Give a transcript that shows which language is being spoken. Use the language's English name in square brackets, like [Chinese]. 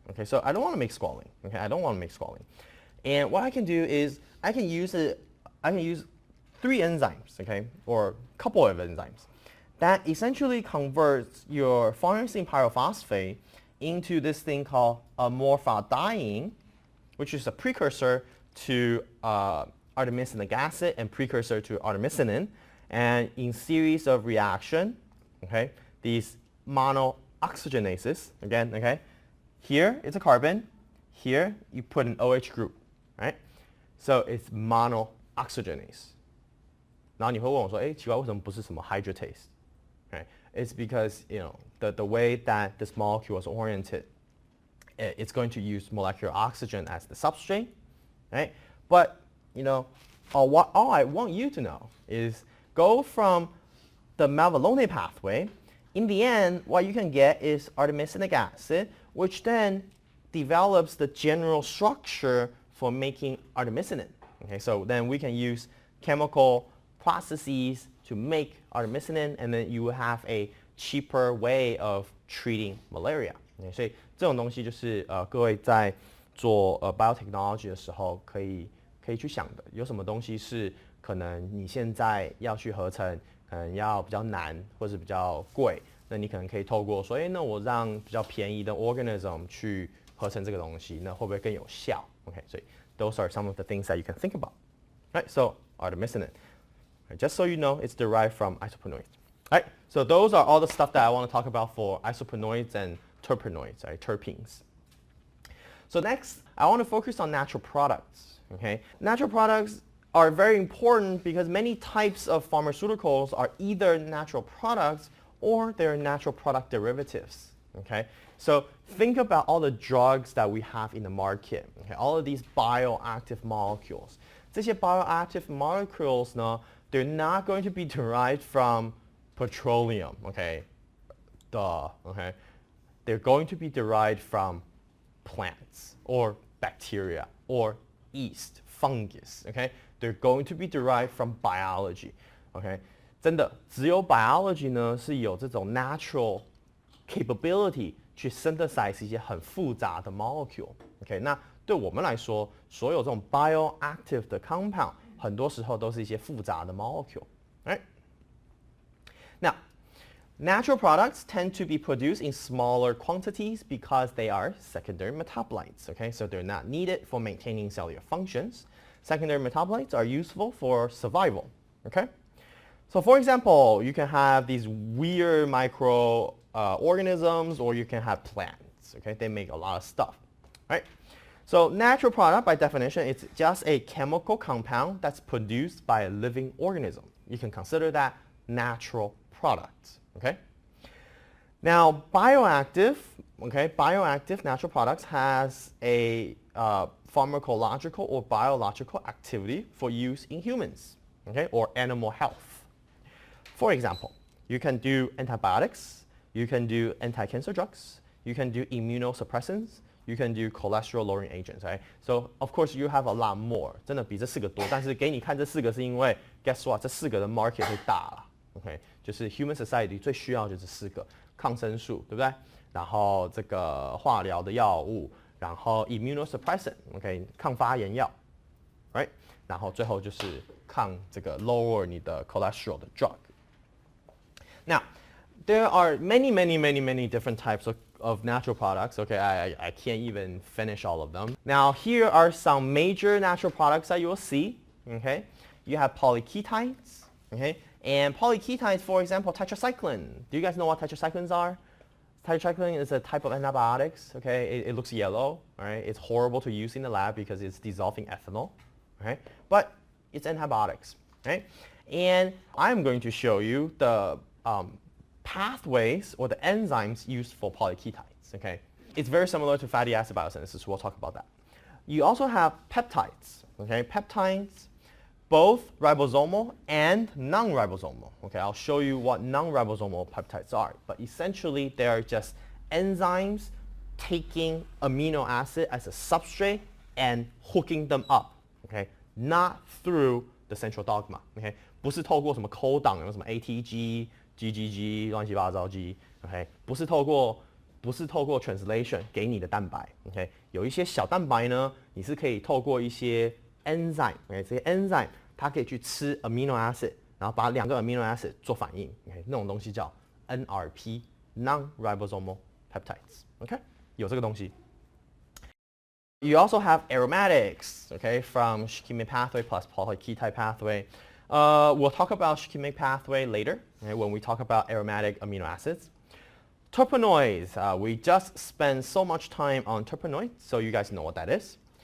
[English] Okay, so I don't want to make squalene. Okay, I don't want to make squalene. And what I can do is I can use 3 enzymes, okay, or a couple of enzymes that essentially converts your farnesene pyrophosphate into this thing called morphodiene, which is a precursor to artemisinic acid and precursor to artemisinin. And in series of reaction, okay, these monooxygenases, again, okay, here it's a carbon, here you put an OH group, right? So it's monooxygenase. [Chinese] 然后你会问我说，哎，奇怪，为什么不是什么 hydratase? [English] Right? It's because the way that this molecule was oriented, it's going to use molecular oxygen as the substrate, right? But all I want you to know is go from the mevalonate pathway. In the end, what you can get is artemisinic acid, which then develops the general structure for making artemisinin. Okay, so then we can use chemical processes to make artemisinin, and then you will have a cheaper way of treating malaria. [Chinese] Okay, 所以这种东西就是各位在做biotechnology 的时候可以去想的，有什么东西是可能你现在要去合成，可能要比较难或是比较贵，那你可能可以透过说，哎，那我让比较便宜的 organism 去合成这个东西，那会不会更有效 ？Okay, 所以 [English] those are some of the things that you can think about. Right, so artemisinin. Right, just so you know, it's derived from isoprenoids. Right, so those are all the stuff that I want to talk about for isoprenoids and terpenoids, right, terpenes. So next, I want to focus on natural products. Okay, natural products are very important because many types of pharmaceuticals are either natural products or they're natural product derivatives. Okay, so think about all the drugs that we have in the market. Okay, all of these bioactive molecules. [Chinese] 这些 [English] bioactive molecules 呢 they're not going to be derived from petroleum, okay? Duh, okay? They're going to be derived from plants or bacteria or yeast, fungus, okay? They're going to be derived from biology, okay? [Chinese] 真的，只有 biology 呢是有这种 [English] natural capability [Chinese] 去 synthesize 一些很复杂的 molecule, okay? 那对我们来说，所有这种 bioactive 的 compound 很多时候都是一些复杂的 molecule, right? [English] Now, natural products tend to be produced in smaller quantities because they are secondary metabolites, okay? So they're not needed for maintaining cellular functions. Secondary metabolites are useful for survival, okay? So for example, you can have these weird microorganisms or you can have plants, okay? They make a lot of stuff, right? So natural product, by definition, it's just a chemical compound that's produced by a living organism. You can consider that natural products, okay? Now, bioactive natural products has a pharmacological or biological activity for use in humans, okay, or animal health. For example, you can do antibiotics, you can do anti-cancer drugs, you can do immunosuppressants, you can do cholesterol-lowering agents, right? So of course you have a lot more. [Chinese] 真的比这4个多，但是给你看这4个是因为 [English] guess what？ [Chinese] 这4个的 market 会大了 ，OK？就是 human society 最需要就是4个，抗生素，对不对？然后这个化疗的药物，然后 immunosuppressant，OK？抗发炎药 ，right？ 然后最后就是抗这个 lower 你的 cholesterol 的 drug. [English] Now, there are many different types of natural products. Okay, I can't even finish all of them. Now, here are some major natural products that you will see. Okay, you have polyketides. Okay, and polyketides, for example, tetracycline. Do you guys know what tetracyclines are? Tetracycline is a type of antibiotics. Okay, it looks yellow. All right, it's horrible to use in the lab because it's dissolving ethanol. Right, but it's antibiotics. Right, and I'm going to show you the pathways or the enzymes used for polyketides, okay? It's very similar to fatty acid biosynthesis. We'll talk about that. You also have peptides, okay? Peptides, both ribosomal and non-ribosomal, okay? I'll show you what non-ribosomal peptides are, but essentially they are just enzymes taking amino acid as a substrate and hooking them up, okay? Not through the central dogma, okay? [Chinese] 不是透过什么扣档，有什么 ATG、GGG 乱七八糟 G，OK， 不是透过 translation 给你的蛋白 ，OK， 有一些小蛋白呢，你是可以透过一些 enzyme，OK， 这些 enzyme 它可以去吃 amino acid， 然后把2个 amino acid 做反应 ，OK， 那种东西叫 NRP non-ribosomal peptides，OK， 有这个东西。 [English] You also have aromatics, okay, from shikimic pathway plus polyketide pathway. We'll talk about shikimic pathway later, okay, when we talk about aromatic amino acids. Terpenoids, we just spent so much time on terpenoids, so you guys know what that is.